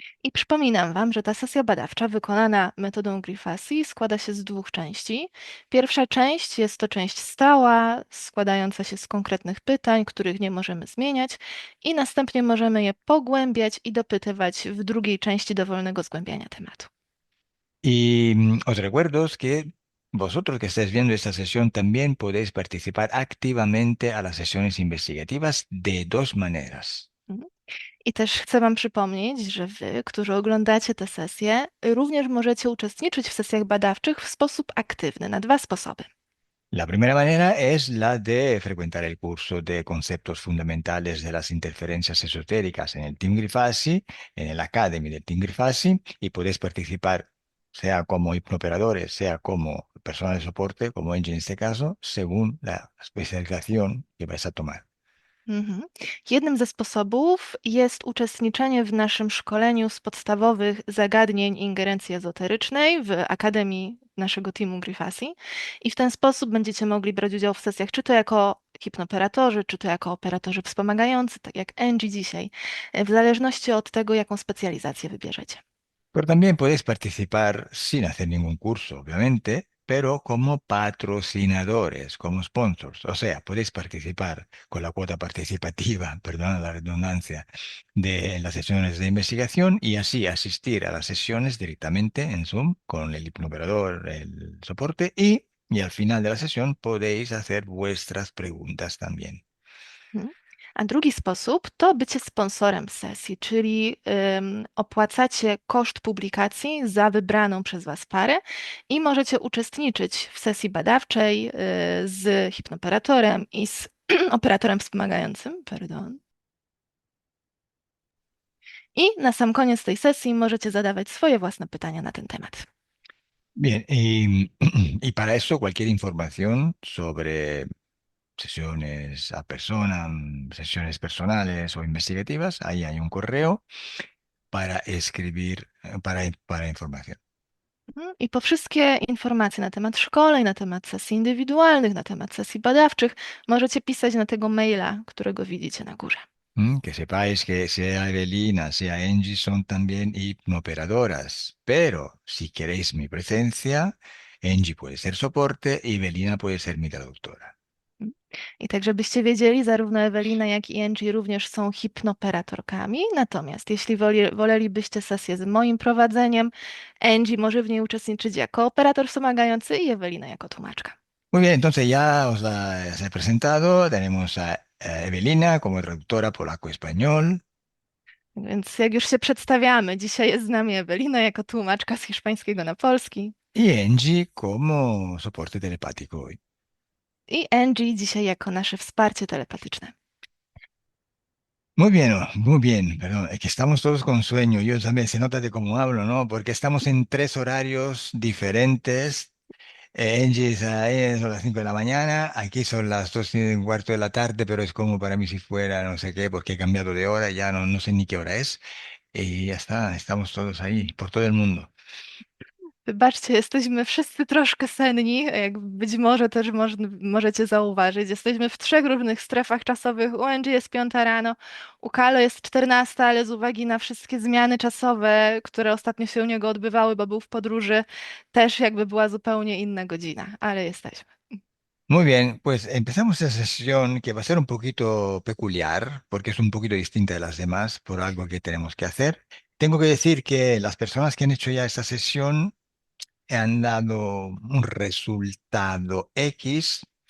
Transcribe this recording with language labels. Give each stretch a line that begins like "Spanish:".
Polish: I przypominam Wam, że ta sesja badawcza wykonana metodą Grifasi składa się z dwóch części. Pierwsza część jest to część stała, składająca się z konkretnych pytań, których nie możemy zmieniać, i następnie możemy je pogłębiać i dopytywać w drugiej części dowolnego zgłębiania tematu.
Spanish: Y os recuerdo que vosotros que estáis viendo esta sesión también podéis participar activamente a las sesiones investigativas de dos maneras. Mhm.
Polish: I też chcę Wam przypomnieć, że Wy, którzy oglądacie tę sesję, również możecie uczestniczyć w sesjach badawczych w sposób aktywny, na dwa sposoby.
Spanish: La primera manera es la de frecuentar el curso de conceptos fundamentales de las interferencias esotéricas en el Team Grifasi, en el Academy del Team Grifasi, y podéis participar sea como hipnooperadores, sea como personal de soporte, como Angie en este caso, según la especialización que vais a tomar. Mhm.
Polish: Jednym ze sposobów jest uczestniczenie w naszym szkoleniu z podstawowych zagadnień ingerencji ezoterycznej w Akademii naszego teamu Grifasi i w ten sposób będziecie mogli brać udział w sesjach, czy to jako hipnoperatorzy, czy to jako operatorzy wspomagający, tak jak Angie dzisiaj, w zależności od tego, jaką specjalizację wybierzecie.
Spanish: Pero también podéis participar sin hacer ningún curso, obviamente, pero como patrocinadores, como sponsors. O sea, podéis participar con la cuota participativa, perdona la redundancia, de las sesiones de investigación y así asistir a las sesiones directamente en Zoom con el hipnooperador, el soporte y al final de la sesión podéis hacer vuestras preguntas también. Mhm.
Polish: A drugi sposób to bycie sponsorem sesji, czyli opłacacie koszt publikacji za wybraną przez Was parę i możecie uczestniczyć w sesji badawczej z hipnoperatorem i z operatorem wspomagającym, pardon. I na sam koniec tej sesji możecie zadawać swoje własne pytania na ten temat.
Spanish: Bien, y para eso cualquier información sobre sesiones a persona, sesiones personales o investigativas, ahí hay un correo para escribir, para información.
Polish: I po wszystkie informacje na temat szkoleń, na temat sesji indywidualnych, na temat sesji badawczych możecie pisać na tego maila, którego widzicie na górze.
Spanish: Que sepáis que sea Evelina, sea Angie, son también hipnooperadoras, pero si queréis mi presencia, Angie puede ser soporte y Evelina puede ser mi traductora.
Polish: I tak, żebyście wiedzieli, zarówno Ewelina, jak i Angie również są hipnoperatorkami. Natomiast jeśli wolelibyście sesję z moim prowadzeniem, Angie może w niej uczestniczyć jako operator wspomagający i Ewelina jako tłumaczka.
Spanish: Muy bien, entonces ya os las he presentado. Tenemos a Evelina como traductora polaco-español.
Polish: Więc jak już się przedstawiamy, dzisiaj jest z nami Ewelina jako tłumaczka z hiszpańskiego na polski
Spanish: Y Angie como soporte telepático hoy.
Polish: i Angie dzisiaj jako nasze wsparcie telepatyczne.
Spanish: Muy bien, muy bien, perdón, es que estamos todos con sueño. Yo también se nota de cómo hablo, ¿no? Porque estamos en tres horarios diferentes. Angie son las 5 de la mañana, aquí son las 2:15 de la tarde, pero es como para mí si fuera no sé qué, porque he cambiado de hora, ya no sé ni qué hora es. Y ya está, estamos todos ahí, por todo el mundo.
Polish: Wybaczcie, jesteśmy wszyscy troszkę senni, jak być może też możecie zauważyć. Jesteśmy w trzech różnych strefach czasowych. U Angie jest 5 rano, u Kalo jest 14, ale z uwagi na wszystkie zmiany czasowe, które ostatnio się u niego odbywały, bo był w podróży, też jakby była zupełnie inna godzina, ale jesteśmy.
Spanish: Muy bien, pues empezamos esta sesión que va a ser un poquito peculiar, porque es un poquito distinta de las demás por algo que tenemos que hacer. Tengo que decir que las personas que han hecho ya esta sesión han dado un resultado X,